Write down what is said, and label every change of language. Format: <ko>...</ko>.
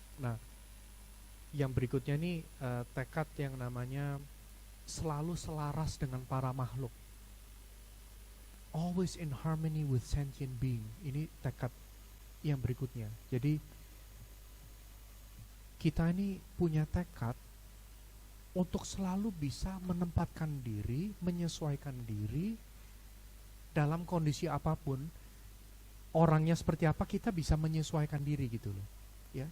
<id>Nah, yang berikutnya nih, tekad yang namanya selalu selaras dengan para makhluk.</id> <en>Always in harmony with sentient being.</en> <id>Ini tekad yang berikutnya. Jadi kita ini punya tekad untuk selalu bisa menempatkan diri, menyesuaikan diri dalam kondisi apapun. Orangnya seperti apa, kita bisa menyesuaikan diri gitu loh, ya.</id>